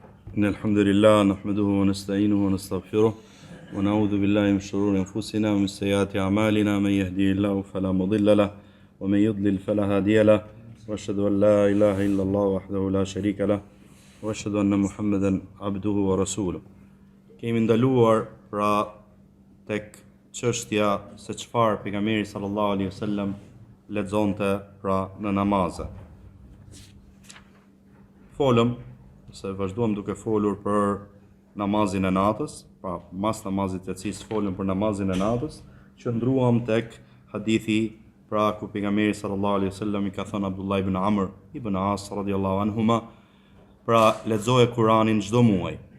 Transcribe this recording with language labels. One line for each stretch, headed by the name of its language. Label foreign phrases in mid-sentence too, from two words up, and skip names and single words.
Arabic: إن الحمد لله نحمده ونستعينه ونستغفره ونعوذ بالله من شرور أنفسنا ومن سيئات أعمالنا من يهديه الله فلا مضل له ومن يضلل فلا هادي له وأشهد أن لا إله إلا الله وحده لا شريك له وأشهد أن محمدا عبده ورسوله.
Albanian: Kemi ndaluar pra tek çështja se çfarë pejgamberi
Arabic: صلى الله عليه وسلم
Albanian: lexonte pra në namaze. Folëm se vazhduam duke folur për namazin e natës, pra mas namazit të cis folëm për namazin e natës, që ndruam tek hadithi pra ku pejgamberi
Arabic: صلى الله عليه وسلم
Albanian: i ka thënë Abdullah ibn Amr ibn As
Arabic: رضي الله عنهما,
Albanian: pra lexoje Kur'anin çdo muaj.